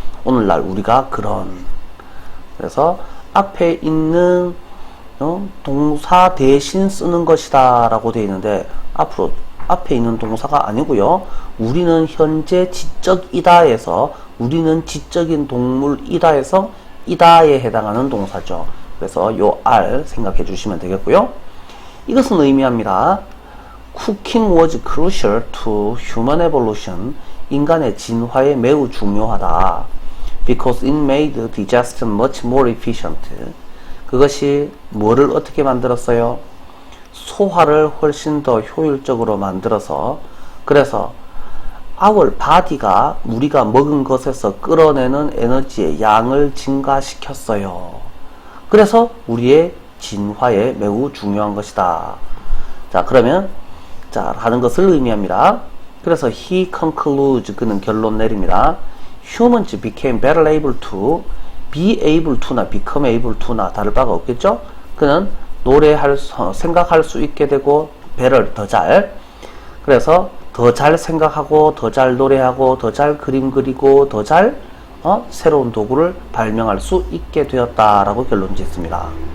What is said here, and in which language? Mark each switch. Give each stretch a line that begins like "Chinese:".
Korean: 오늘날 우리가 그래서 앞에 있는 동사 대신 쓰는 것이다 라고 되어 있는데 앞으로 앞에 있는 동사가 아니고요. 우리는 현재 지적이다에서 우리는 지적인 동물이다에서 이다에 해당하는 동사죠. 그래서 요 R 생각해 주시면 되겠고요. 이것은 의미합니다.
English: Cooking was crucial to human evolution.
Korean: 인간의 진화에 매우 중요하다.
English: Because it made digestion much more efficient.
Korean: 그것이 뭐를 어떻게 만들었어요? 소화를 훨씬 더 효율적으로 만들어서, 그래서
English: our body
Korean: 가 우리가 먹은 것에서 끌어내는 에너지의 양을 증가시켰어요. 그래서 우리의 진화에 매우 중요한 것이다. 자, 그러면 자, 하는 것을 의미합니다. 그래서
English: he concludes,
Korean: 그는 결론 내립니다.
English: Humans became better able to, be able to나 become able to나
Korean: 다를 바가 없겠죠? 그는 생각할 수 있게 되고 better, 더 잘, 그래서 더 잘 생각하고 더 잘 노래하고 더 잘 그림 그리고 더 잘 새로운 도구를 발명할 수 있게 되었다라고 결론 짓습니다.